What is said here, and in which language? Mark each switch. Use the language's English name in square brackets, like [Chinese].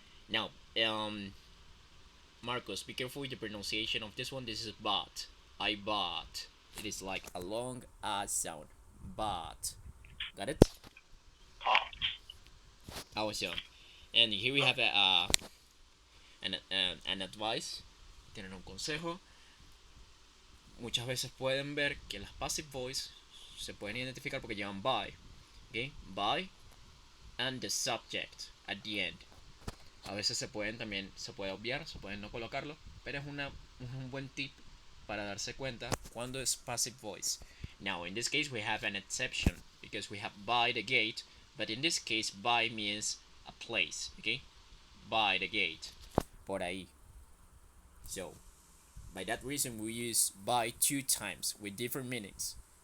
[English] Now, Marcos, be careful with the pronunciation of this one. This is bought. I bought. It is like a long sound. Bought. Got it? Awesome. And here we have an advice. [Spanish] Tienen un consejo. Muchas veces pueden ver que las passive voice se pueden identificar porque llevan by. [English] Okay, by and the subject at the end. [Spanish] A veces se puede obviar, se pueden no colocarlo, pero es un buen tip para darse cuenta cuando es passive voice. [English] Now, in this case, we have an exception because we have by the gate, but in this case, by means a place, okay? By the gate, [Spanish] por ahí. [English] So, by that reason, we use by 2 times with different meanings.